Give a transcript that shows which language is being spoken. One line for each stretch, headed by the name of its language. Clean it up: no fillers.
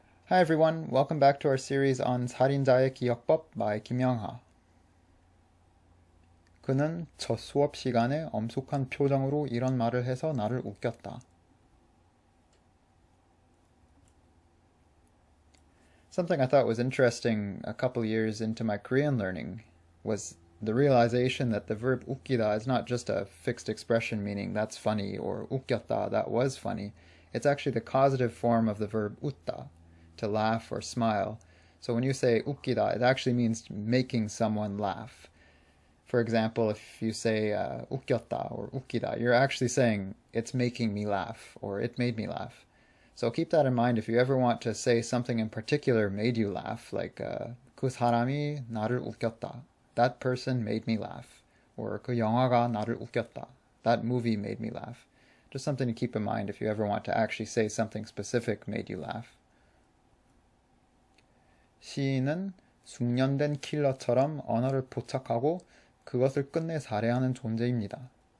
English: Hi everyone, welcome back to our series on 살인자의 기억법 by 김영하.
Korean: 그는 첫 수업 시간에 엄숙한 표정으로 이런 말을 해서 나를 웃겼다.
English: Something I thought was interesting a couple years into my Korean learning was the realization that the verb 웃기다 is not just a fixed expression meaning that's funny or 웃겼다, that was funny. It's actually the causative form of the verb 웃다, to laugh or smile. So when you say 웃기다, it actually means making someone laugh. For example, if you say 웃겼다 or 웃기다, you're actually saying it's making me laugh or it made me laugh. So keep that in mind if you ever want to say something in particular made you laugh, like
Korean: 그 사람이 나를 웃겼다.
English: That person made me laugh.
Korean: Or 그 영화가 나를 웃겼다.
English: That movie made me laugh. Just something to keep in mind if you ever want to actually say something specific made you laugh.
Korean: 시인은 숙련된 킬러처럼 언어를 포착하고 그것을 끝내 살해하는 존재입니다.